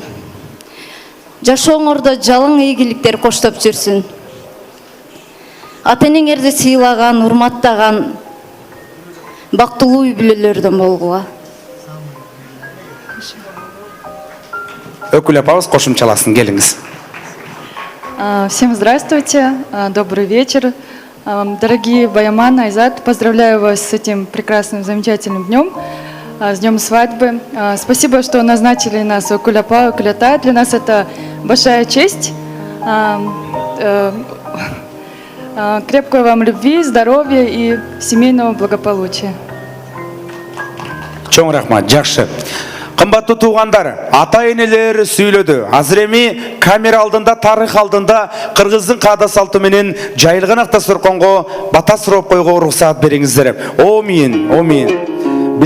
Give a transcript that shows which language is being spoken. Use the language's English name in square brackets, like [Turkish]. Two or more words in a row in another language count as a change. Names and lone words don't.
[Kyrgyz] Жашооңордо жалаң ийгиликтер коштоп жүрсүн. Ата-энеңерди сыйлаган, урматтаган бактылуу үй бүлөлөрдөн болгула. Өкүл апабыз кошумчаласын, келиңиз. [Russian] Всем здравствуйте, добрый вечер. Дорогие Баяман, Айзат, поздравляю вас с этим прекрасным, замечательным днем, с днем свадьбы. Спасибо, что назначили нас [Kyrgyz] Өкүл апа, Өкүл ата. [Russian] Для нас это большая честь. Крепкой вам любви, здоровья и семейного благополучия. [Kyrgyz] Чоң рахмат, жакшы. Кымбаттуу туугандар, ата-энелер сүйлөдү. Азыр эми камера алдында, тарых алдында кыргыздын каада салты менен жайылган автосорконго бата сурап койго уруксаат бериңиздер. Омин.